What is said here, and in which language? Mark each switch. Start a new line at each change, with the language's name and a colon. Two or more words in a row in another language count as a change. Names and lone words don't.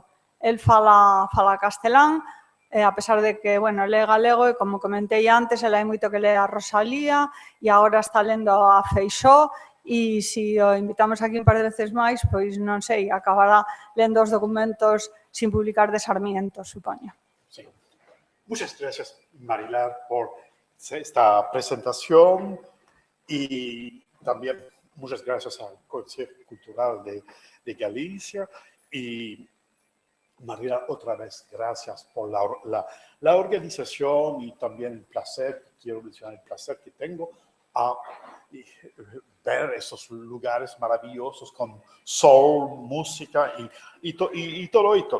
Galician: El fala castelán, a pesar de que, bueno, lee galego e, como comentei antes, el hai moito que lee a Rosalía e agora está lendo a Feixóo e se o invitamos aquí un par de veces máis, pois non sei, acabará lendo os documentos sin publicar de Sarmiento, supoño.
Spanish: Sí. Muchas gracias, Marilar, por esta presentación y también muchas gracias al Consejo Cultural de Galicia y María, otra vez gracias por la organización y también el placer, quiero mencionar el placer que tengo a ver esos lugares maravillosos con sol, música y todo.